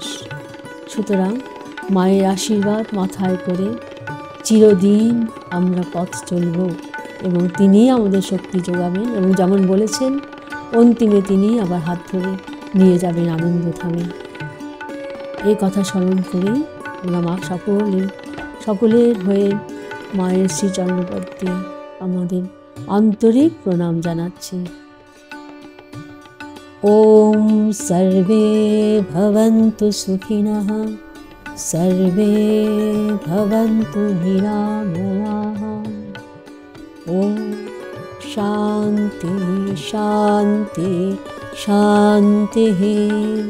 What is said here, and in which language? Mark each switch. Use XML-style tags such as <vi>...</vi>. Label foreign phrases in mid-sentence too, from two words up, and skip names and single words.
<bn>সুতরাং মায়ের আশীর্বাদ মাথায় করে চিরদিন আমরা পথ চলব এবং তিনিই আমাদের শক্তি যোগাবেন, এবং যেমন বলেছেন অন্তিমে তিনি আবার হাত ধরে নিয়ে যাবেন আনন্দ ধামে। এই কথা স্মরণ করেই আমরা মা সকলের হয়ে মায়ের শ্রীচরণপদ্মে আমাদের আন্তরিক প্রণাম জানাচ্ছি।</bn> <sa>ওম সর্বে ভবন্তু সুখিনঃ, সর্বে ভবন্তু নিরাময়াঃ। ওম শান্তি শান্তি শান্তি।</sa>